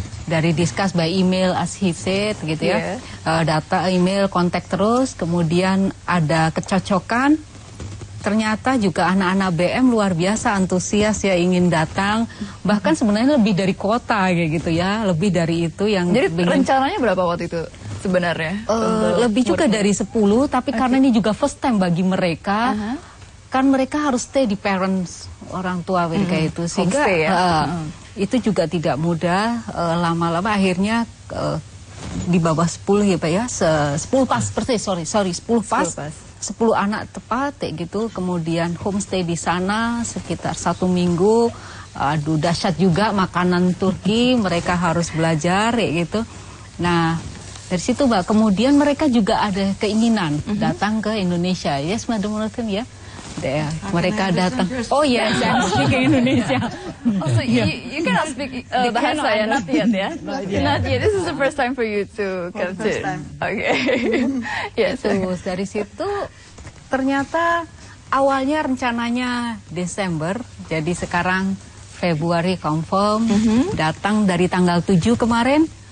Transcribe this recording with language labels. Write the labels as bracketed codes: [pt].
[id] Dari [en] discuss by email as he said [id] gitu ya. Data email kontak terus, kemudian ada kecocokan. Ternyata juga anak-anak BM luar biasa antusias ya, ingin datang, bahkan sebenarnya lebih dari kota kayak gitu ya, lebih dari itu yang. Jadi rencananya berapa waktu itu sebenarnya? Lebih juga dari 10, tapi karena ini juga first time bagi mereka, kan mereka harus stay di parents orang tua mereka itu, sehingga itu juga tidak mudah. Lama-lama akhirnya di bawah 10 ya Pak ya, 10 pas persis, sorry 10 pas. 10 anak tepat kayak gitu, kemudian homestay di sana sekitar 1 minggu. Aduh dahsyat juga makanan Turki, mereka harus belajar kayak gitu. Nah dari situ Mbak, kemudian mereka juga ada keinginan datang ke Indonesia. [en] Yes Madam Nurtin ya. [id] Mereka datang. [en] Oh yes, I'm speaking Indonesia. Oh, so you cannot speak bahasa ya, not yet ya? Not yet. This is the first time for you to come to. Okay. Yes. [id] Terus dari situ ternyata awalnya rencananya Desember, jadi sekarang Februari confirm. Datang dari tanggal 7 kemarin.